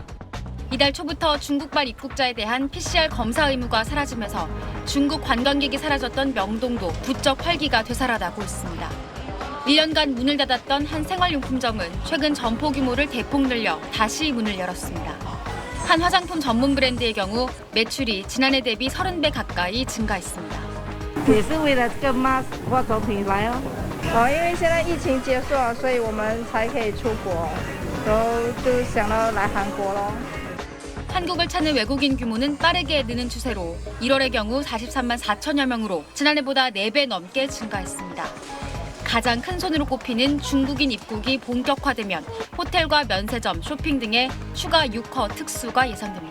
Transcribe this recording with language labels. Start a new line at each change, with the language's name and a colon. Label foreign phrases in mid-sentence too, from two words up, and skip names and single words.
Korean: 이달 초부터 중국발 입국자에 대한 PCR 검사 의무가 사라지면서 중국 관광객이 사라졌던 명동도 부쩍 활기가 되살아나고 있습니다. 1년간 문을 닫았던 한 생활용품점은 최근 점포 규모를 대폭 늘려 다시 문을 열었습니다. 한 화장품 전문 브랜드의 경우 매출이 지난해 대비 30배 가까이 증가했습니다.
Chinese: 也是为了这个 mask 化妆品来哦。因为现在疫情结束了，所以我们才可以出国，然后就想到来韩国咯。
Korean: 한국을 찾는 외국인 규모는 빠르게 느는 추세로 1월의 경우 43만 4천여 명으로 지난해보다 4배 넘게 증가했습니다. 가장 큰 손으로 꼽히는 중국인 입국이 본격화되면 호텔과 면세점, 쇼핑 등의 추가 유커 특수가 예상됩니다.